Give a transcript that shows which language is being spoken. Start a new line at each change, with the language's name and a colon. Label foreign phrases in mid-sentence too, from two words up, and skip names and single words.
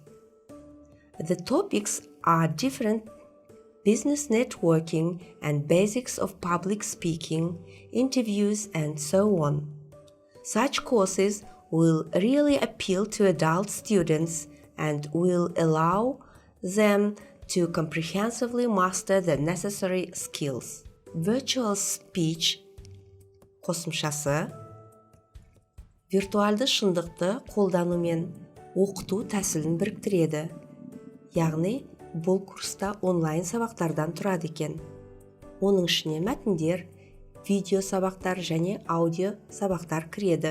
English: The topics are different: business networking and basics of public speaking, interviews, and so on. Such courses will really appeal to adult students and will allow them to comprehensively master the necessary skills.
Kazakh: Virtual speech қосымшасы виртуалды шындықты қолдану мен оқыту тәсілін біріктіреді. Яғни, бұл курста онлайн сабақтардан тұрады екен. Оның ішіне мәтіндер, видео сабақтар және аудио сабақтар кіреді.